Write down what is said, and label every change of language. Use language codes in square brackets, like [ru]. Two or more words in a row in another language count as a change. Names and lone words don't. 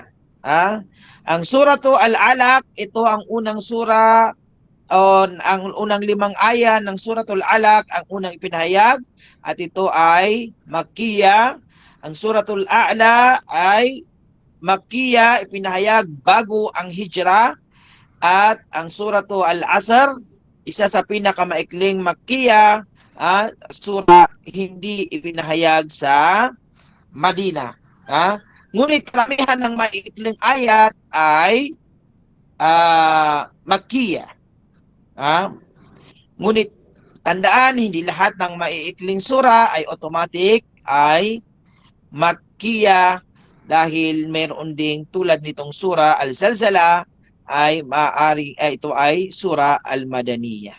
[tl] Ang suratu Al-Alaq, ito ang unang sura, ang unang 5 aya ng suratul Alaq ang unang ipinahayag at ito ay Makkiya. Ang suratul A'la ay Makkiya, ipinahayag bago ang hijra. At ang suratu Al-Asr, isa sa pinakamaikling Makkiya, sura hindi ipinahayag sa Madina. Ngunit karamihan ng maikling ayat ay Makkiya. Ngunit tandaan, hindi lahat ng maiikling sura ay automatic ay Makkiya dahil mayroon ding tulad nitong sura Al-Zalzala ay maaari ito ay sura Al-Madaniyah.